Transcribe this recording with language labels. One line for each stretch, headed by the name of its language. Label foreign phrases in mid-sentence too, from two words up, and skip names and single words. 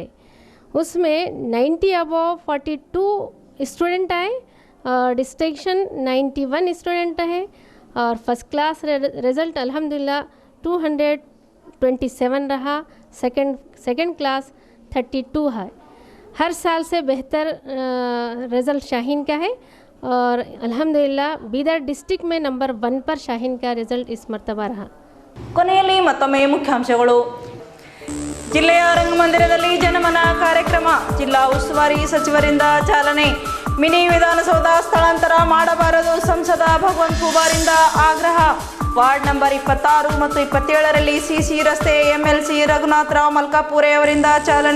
Hindi: उसमें 90 अबव 42 स्टूडेंट आए और डिस्टिंक्शन 91 स्टूडेंट है और
English: first class result
Hindi: अल्हम्दुलिल्लाह 227 रहा.
English: second class
Hindi: 32 है. हर साल से बेहतर रिज़ल्ट शाहीन का है और अल्हम्दुलिल्लाह बीदर डिस्ट्रिक्ट में नंबर 1 पर शाहीन का रिजल्ट इस मर्तबा रहा.
Kannada: ಕೊನೆಯಲ್ಲಿ ಮತ್ತೊಮ್ಮೆ ಮುಖ್ಯಾಂಶಗಳು. ಜಿಲ್ಲೆಯ ರಂಗಮಂದಿರದಲ್ಲಿ ಜನಮನ ಕಾರ್ಯಕ್ರಮ, ಜಿಲ್ಲಾ ಉಸ್ತುವಾರಿ ಸಚಿವರಿಂದ ಚಾಲನೆ. ಮಿನಿ ವಿಧಾನಸೌಧ ಸ್ಥಳಾಂತರ ಮಾಡಬಾರದು, ಸಂಸದ ಭಗವಂತ್ ಖೂಬಾರಿಂದ ಆಗ್ರಹ.
English: ward number
Kannada: 26 ಮತ್ತು 27ರಲ್ಲಿ CC ರಸ್ತೆ MLC ರಘುನಾಥರಾವ್ ಮಲ್ಕಾಪುರೆ ಅವರಿಂದ ಚಾಲನೆ.